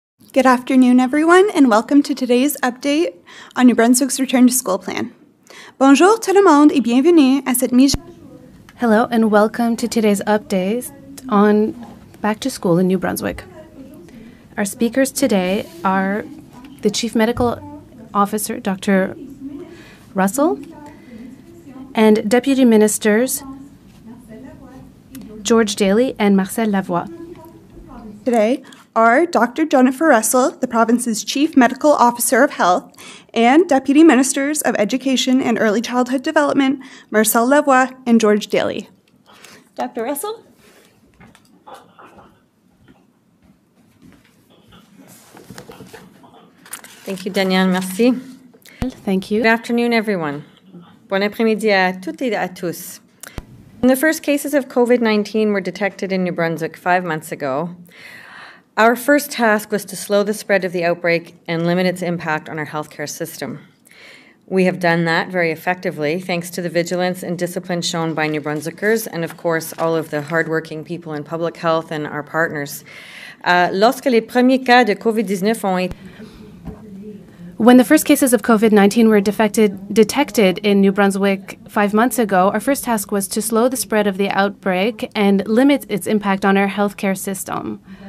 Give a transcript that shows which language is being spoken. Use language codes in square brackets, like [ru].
[en] Good afternoon, everyone, and welcome to today's update on New Brunswick's Return to School plan. [fr] Bonjour tout le monde et bienvenue à cette mise. [en] Hello, and welcome to today's update on Back to School in New Brunswick. Our speakers today are the Chief Medical Officer, Dr. Russell, and Deputy Ministers George Daly and Marcel Lavoie. Today are Dr. Jennifer Russell, the province's Chief Medical Officer of Health, and Deputy Ministers of Education and Early Childhood Development, Marcel Lavoie and George Daly. Dr. Russell? Thank you, Danielle. Merci. Thank you. Good afternoon, everyone. [fr] Bon après-midi à toutes et à tous. [en] When the first cases of COVID-19 were detected in New Brunswick 5 months ago, our first task was to slow the spread of the outbreak and limit its impact on our healthcare system. We have done that very effectively, thanks to the vigilance and discipline shown by New Brunswickers and, of course, all of the hardworking people in public health and our partners. [fr] Lorsque les premiers cas de COVID-19 ont été [en] When the first cases of COVID-19 were detected in New Brunswick 5 months ago, our first task was to slow the spread of the outbreak and limit its impact on our healthcare system.